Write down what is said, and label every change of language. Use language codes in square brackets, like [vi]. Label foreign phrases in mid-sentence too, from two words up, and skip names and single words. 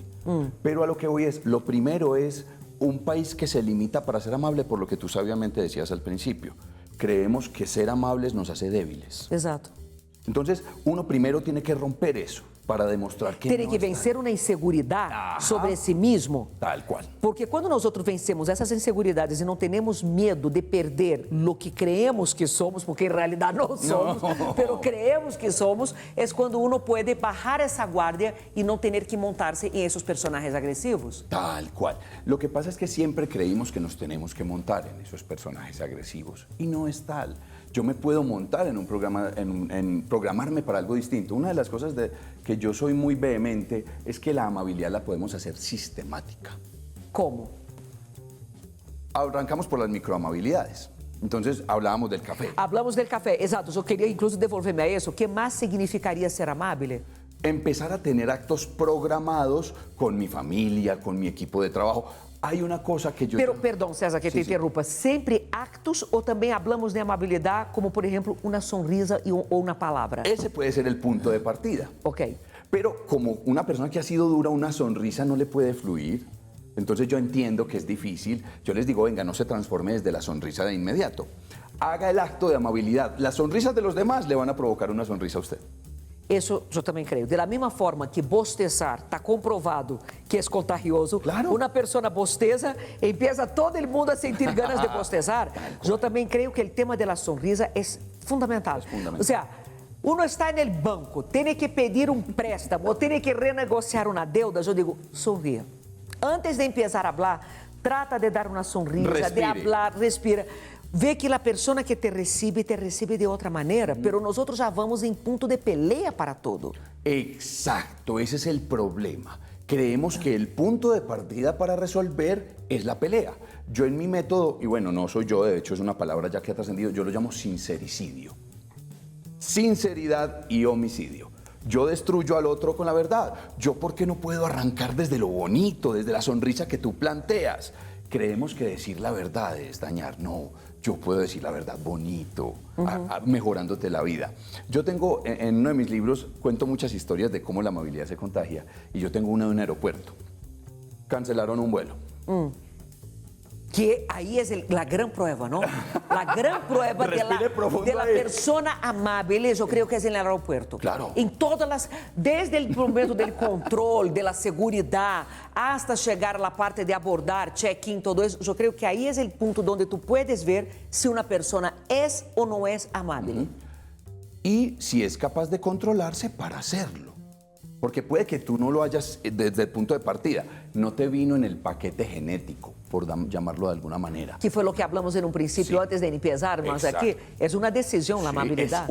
[es] Pero a lo que voy es, lo primero es un país que se limita para ser amable por lo que tú sabiamente decías al principio. Creemos que ser amables nos hace débiles. Exacto. Entonces, uno primero tiene que romper eso para demostrar que Tiene no que está. vencer una inseguridad Ajá. sobre sí mismo. Tal cual. [pt] Porque quando nós vencemos essas inseguridades e não temos medo de perder o que [es] creemos que somos, [pt] porque em realidade não somos, [es] pero creemos que somos, [pt] é quando uno pode bajar essa guardia e não ter que montar-se em esses personagens agressivos. [es] Tal cual. Lo que pasa es que siempre creímos que nos tenemos que montar en esos personajes agresivos y no es tal. Yo me puedo montar en un programa, en programarme para algo distinto. Una de las cosas que yo soy muy vehemente es que la amabilidad la podemos hacer sistemática. Como? Arrancamos por las microamabilidades. Entonces hablábamos del café. Hablamos del café, exato. [pt] Eu queria incluso devolver-me a isso. O que mais significaria ser amável? [es] Empezar a tener actos programados con mi familia, con mi equipo de trabajo. Hay una cosa que yo... Pero, perdão, César, que te interrumpa. [pt] Sempre actos ou também hablamos de amabilidade, como, por exemplo, uma sonrisa ou uma palavra? [es] Ese puede ser el punto de partida. Ok. Pero como una persona que ha sido dura, una sonrisa no le puede fluir. Entonces yo entiendo que es difícil. Yo les digo, venga, no se transforme desde la sonrisa de inmediato. Haga el acto de amabilidad. Las sonrisas de los demás le van a provocar una sonrisa a usted. [pt] Isso eu também creio. Da mesma forma que bostezar está comprovado que é contagioso, claro. Uma pessoa bosteza e empieza todo mundo a sentir [es] ganas de bostezar. [pt] Eu também creio que o tema da sonrisa é fundamental. Ou seja, uno está no banco, tem que pedir préstamo ou tem que renegociar uma deuda, eu digo, sorria. Antes de começar a falar, trata de dar uma sonrisa, respire. de falar, respira. Vê que a pessoa que te recebe de outra maneira, pero nós já vamos em ponto de pelea para todo. [es] Exacto, ese es el problema. Creemos que el punto de partida para resolver es la pelea. Yo en mi método, y bueno, no soy yo, de hecho es una palabra ya que ha trascendido, yo lo llamo sincericidio. Sinceridad y homicidio. Yo destruyo al otro con la verdad. Yo, ¿por qué no puedo arrancar desde lo bonito, desde la sonrisa que tú planteas? Creemos que decir la verdad es dañar. No, yo puedo decir la verdad bonito, mejorándote la vida. Yo tengo, en uno de mis libros, cuento muchas historias de cómo la amabilidad se contagia. Y yo tengo una de un aeropuerto. Cancelaron un vuelo. [pt] Que aí é a grande prova, não? A grande prova da pessoa amável, eu creio que é no aeroporto. Claro. Em todas as, desde o momento do controle, da segurança, hasta chegar à parte de abordar, check-in, todo isso, eu creio que aí é o ponto onde tu puedes ver se uma pessoa é ou não é amável. [es] Y si es capaz de controlarse para hacerlo. Porque puede que tú no lo hayas desde el punto de partida. No te vino en el paquete genético, por llamarlo de alguna manera. [pt] Que foi o que [es] hablamos en un principio, antes de empezar, mas aquí es una decisión, la amabilidad.